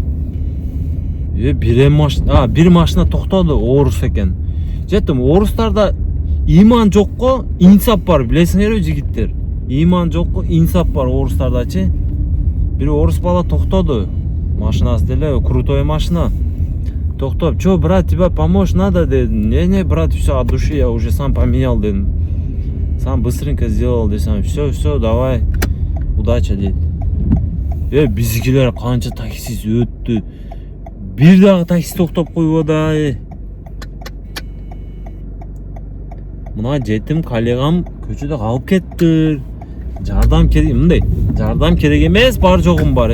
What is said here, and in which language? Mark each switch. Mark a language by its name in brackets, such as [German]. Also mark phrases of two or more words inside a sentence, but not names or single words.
[Kyrgyz] Bir машина токтоду, орус экен. Жеттим, орустарда иман жокко инсап бар, билесиңерби жигиттер? Иман жокко инсап бар орустардачы. Бир орус бала токтоду. Машинасы деле крутой машина. Токтоп, [Russian] "Чё, брат, тебе помочь надо?" [Kyrgyz] дедим. [Russian] "Не, брат, все от души, я уже сам поменял", дедим. Сам быстренько сделал, десем. Все, давай. Удача, [Kyrgyz] дейт. Биздикилер канча таксист өттү. Бир дагы такси токтоп койбоду. Мына жетим коллегам көчөдө калып кетти. Жардам керек, мындай. Жардам керек эмес, бар жогум бар.